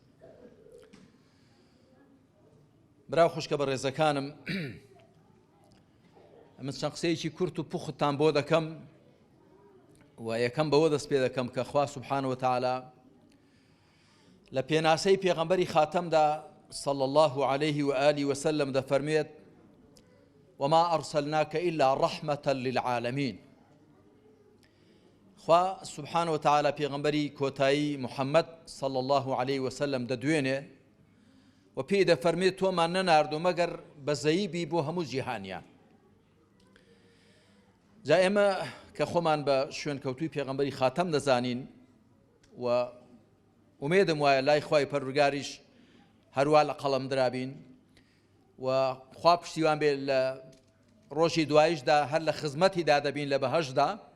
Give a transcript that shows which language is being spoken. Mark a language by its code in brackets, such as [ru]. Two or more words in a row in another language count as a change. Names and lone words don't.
[ckb] براو خوشکە بەڕێزەکانم، من چەند قسەیەکی کورت و پوختان بۆ دەکەم و یەکەم بەوە دەست پێ دەکەم کە خوا [ar] سوبحانه وتعالى [ckb] لە پێناسەی پێغەمبەری خاتەمدا [ar] صلى الله عليه وآله وسلم [ckb] دەفەرمێت [ar] وما أرسلناك إلا رحمة للعالمين. [ckb] خوا [ar] سبحانه وتعالى [ckb] پێغەمبەری کۆتایی محەممەد [ar] صلى الله عليه وسلم [ckb] دەدوێنێ و پێی دەفەرمێت تۆمان نەناردوو مەگەر بەزەییبی بۆ هەموو جیهانیان. جا ئێمە کە خۆمان بە شوێنکەوتووی پێغەمبەری خاتەم دەزانین و ئومێدم وایە لای خوای پەروەردگاریش هەروە لە قەڵەم درابین و خوا پشتیوان بێ لە ڕۆژی دواییشدا هەر لە خزمەتیدا دەبین لە بەهەشدا.